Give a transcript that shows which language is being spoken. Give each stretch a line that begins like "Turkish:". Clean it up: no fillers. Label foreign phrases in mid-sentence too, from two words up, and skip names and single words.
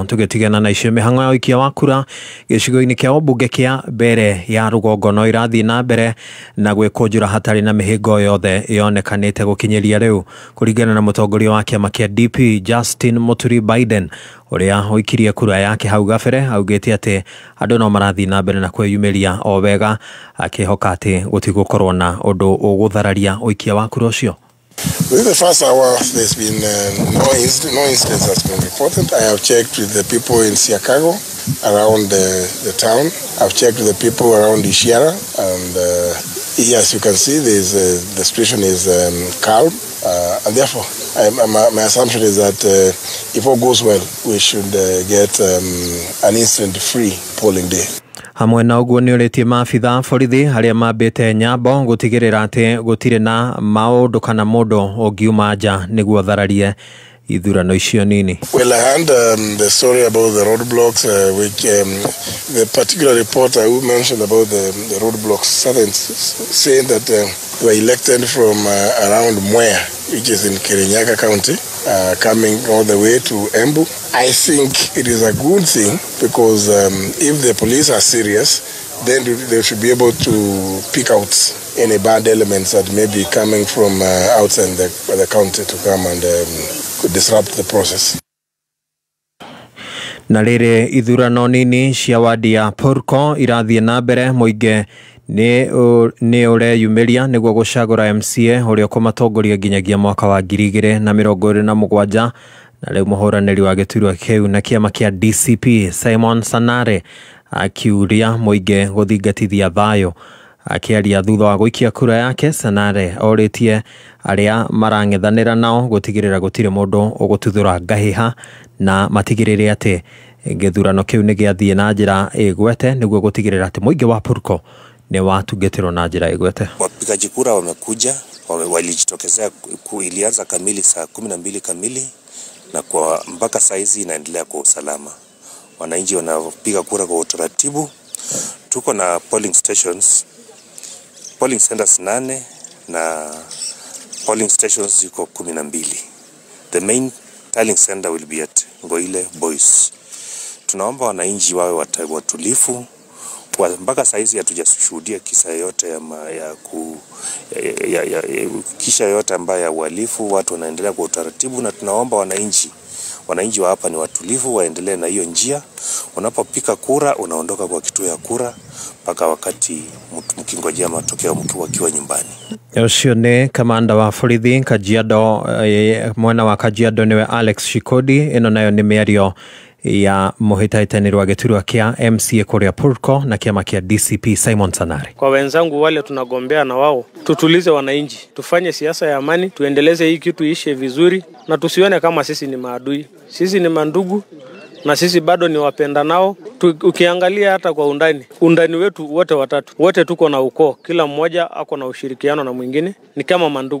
Kikuyu: Tũgĩtigana na icio mĩhang'o ya ũikia wa kura gĩcigo-inĩ kĩa ũmbunge kĩa mbere ya rũgongo no irathiĩ na mbere na gwĩkũnjũra hatarĩ na mĩhĩnga yothe yonekanĩte gũkinyĩria rĩu, kũringana na mũtongoria wa kĩama kĩa DP Justin Muturi Biden ũrĩa ũikirie kura yake hau gabere. Augĩte atĩ andũ no marathiĩ na mbere na kwĩyumĩria o wega, akĩhoka atĩ gũtigũkorwo na ũndũ ũgũthararia ũikia wa kura ũcio.
English: Within the first hour, there's been no incidents that's been reported. I have checked with the people in Siakago around the town. I've checked with the people around Ishiara, and yes, you can see the situation is calm, and therefore my assumption is that if all goes well, we should get an incident-free polling day.
Kikuyu: Hamwe na ũguo nĩ ũrĩtie maabitha borithi harĩa mambĩte nyambo gũtigĩrĩra atĩ gũtirĩ na maũndũ kana mũndũ ũngiuma nja nĩguo thararie ithurano icio nini.
English: Well, I heard the story about the roadblocks, which the particular reporter who mentioned about the roadblocks started saying that they were elected from around Mwea, which is in Kirinyaga County, coming all the way to Embu. I think it is a good thing because if the police are serious, then they should be able to pick out any bad elements that may be coming from outside the county to come and disrupt the process.
Kikuyu: Na rĩrĩ ithurano nini cia wadi ya Purko irathiĩ na mbere, mũingĩ nĩ ũreyumĩria nĩguo gũcagũra MCA ũrĩa ũkũmatongoria nginyagia mwaka wa 2027, na rĩu mũhũranĩri wa gĩturwa kĩu na kĩama kĩa DCP Simon Sanare akiuria mũingĩ gũthingatithia thayũ. Akĩaria thutha wa gũikia kura yake, Sanare orĩtie arĩa marang'ethanĩra nao gũtigĩrĩra gũtirĩ mũndũ ũgũtuthũra ngahĩha na matigĩrĩre atĩ gĩthurano kĩu nĩ gĩathiĩ na njĩra ĩgwete nĩguo gũtigĩrĩra atĩ mũingĩ wa Purko ni watungatĩrwo na njĩra ĩgwete.
Swahili: Wapigaji kura wamekuja, walijitokezea, ilianza kamili saa 12 kamili na kwa mpaka saa hizi inaendelea kwa usalama. Wananchi wanapiga kura kwa utaratibu. Tuko na
English: polling centers
Swahili: 8 na
English: polling stations
Swahili: ziko 12.
English: The main tiling center will be at Ngoile Boys.
Swahili: Tunaomba wananchi wawe watulifu. Mpaka saizi hatujashuhudia kisa yote kisha yote ambayo ya uhalifu. Watu wanaendelea kwa utaratibu, na tunaomba wananchi wa hapa ni watulivu, waendelee na hiyo njia. Unapopika kura unaondoka kwa kituo ya kura mpaka wakati mkingojea matokeo mkiwa nyumbani.
Kikuyu: Ucio ni kamanda wa borithi Kajiado, mwana wa Kajiado niwe Alex Shikodi. Ino nayo ni mĩario ya mũhĩtahĩtanĩri wa gĩturwa kĩa MCA kũrĩa Purko na kiama kia DCP Simon Sanare.
Swahili: Kwa wenzangu wale tunagombea na wao, tutulize wananchi, tufanye siasa ya amani, tuendeleze hii kitu ishe vizuri, na tusione kama sisi ni maadui. Sisi ni mandugu na sisi bado ni wapenda nao. Ukiangalia hata kwa undani wetu wote watatu, wote tuko na ukoo, kila mmoja ako na ushirikiano na mwingine, ni kama mandugu.